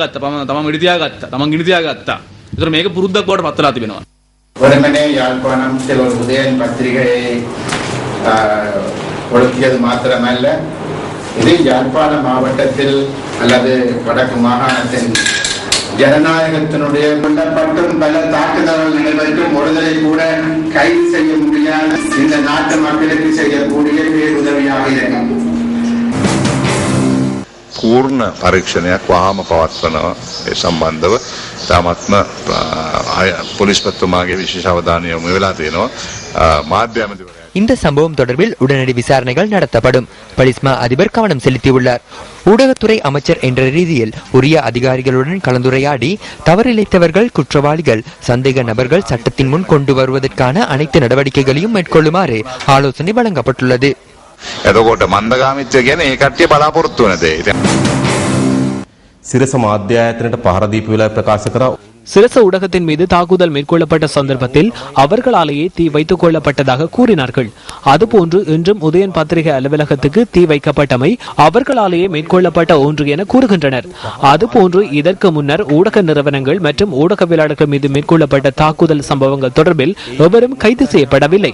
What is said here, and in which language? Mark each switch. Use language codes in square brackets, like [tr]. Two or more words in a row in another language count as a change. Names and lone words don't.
[ta] வெறுமனே யாழ்ப்பாணம் ஒரு உதயன் பத்திரிகையை ஒழுக்கியது மாத்திரமல்ல, இது யாழ்ப்பாண மாவட்டத்தில் அல்லது வடக்கு மாகாணத்தின் ஜனநாயகத்தினுடைய கொல்லப்பட்டும் பல தாக்குதல்கள் நடைபெற்றும் ஒருதலை கூட கைது செய்ய முடியாத இந்த நாட்டு மக்களுக்கு செய்யக்கூடிய பேருதவியாக இருக்கும். [si] පූර්ණ පරීක්ෂණයක් වහාම පවත්වනවා. ඒ සම්බන්ධව තාමත්ම පොලිස් පත්තුමාගේ විශේෂ අවධානය යොමු වෙලා තියෙනවා. මාධ්‍ය ඇමතිවරයා [ta] இந்த சம்பவம் தொடர்பில் உடனடி விசாரணைகள் நடத்தப்படும். பலிஸ்மா அதிபர் கவனம் செலுத்தியுள்ளார். ஊடகத்துறை அமைச்சர் என்ற ரீதியில் உரிய அதிகாரிகளுடன் கலந்துரையாடி தவறிழைத்தவர்கள், குற்றவாளிகள், சந்தேக நபர்கள் சட்டத்தின் முன் கொண்டு வருவதற்கான அனைத்து நடவடிக்கைகளையும் மேற்கொள்ளுமாறு ஆலோசனை வழங்கப்பட்டுள்ளது. [si] එතකොට මන්දගාමිත්වය කියන්නේ ඒ කට්ටිය බලාපොරොත්තු වෙන දේ. සිරස මාධ්‍ය ආයතනයට පහර දීපු වෙලාවේ ප්‍රකාශ කරා [ta] சிரச ஊடகத்தின் மீது தாக்குதல் மேற்கொள்ளப்பட்ட சந்தர்ப்பத்தில் அவர்களாலேயே தீ வைத்துக் கொள்ளப்பட்டதாக கூறினார்கள். அதுபோன்று இன்றும் உதயன் பத்திரிகை அலுவலகத்துக்கு தீ வைக்கப்பட்டமை அவர்களாலேயே மேற்கொள்ளப்பட்ட ஒன்று என கூறுகின்றனர். அதுபோன்று இதற்கு முன்னர் ஊடக நிறுவனங்கள் மற்றும் ஊடகவியலாளர்கள் மீது மேற்கொள்ளப்பட்ட தாக்குதல் சம்பவங்கள் தொடர்பில் எவரும் கைது செய்யப்படவில்லை.